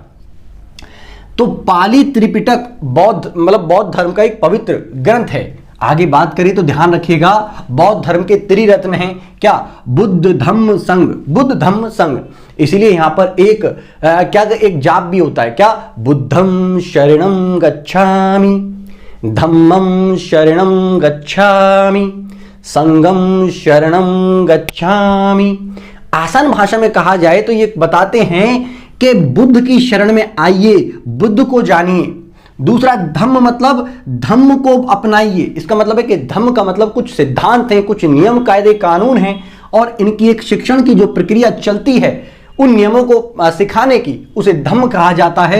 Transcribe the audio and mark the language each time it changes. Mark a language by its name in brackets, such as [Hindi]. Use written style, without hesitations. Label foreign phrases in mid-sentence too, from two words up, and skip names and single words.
[Hindi] तो पाली त्रिपिटक बौद्ध धर्म का एक पवित्र ग्रंथ है। आगे बात करें तो ध्यान रखिएगा, बौद्ध धर्म के त्रिरत्न हैं क्या? बुद्ध धम्म संघ, बुद्ध धम्म संघ। इसीलिए यहां पर एक जाप भी होता है क्या? [Pali] बुद्धं शरणं गच्छामि, धम्मं शरणं गच्छामि, संघं शरणं गच्छामि। [Hindi] आसान भाषा में कहा जाए तो ये बताते हैं कि बुद्ध की शरण में आइए, बुद्ध को जानिए। दूसरा धम्म मतलब धम्म को अपनाइए। इसका मतलब है कि धम्म का मतलब कुछ सिद्धांत हैं, कुछ नियम कायदे कानून हैं और इनकी एक शिक्षण की जो प्रक्रिया चलती है उन नियमों को सिखाने की, उसे धम्म कहा जाता है।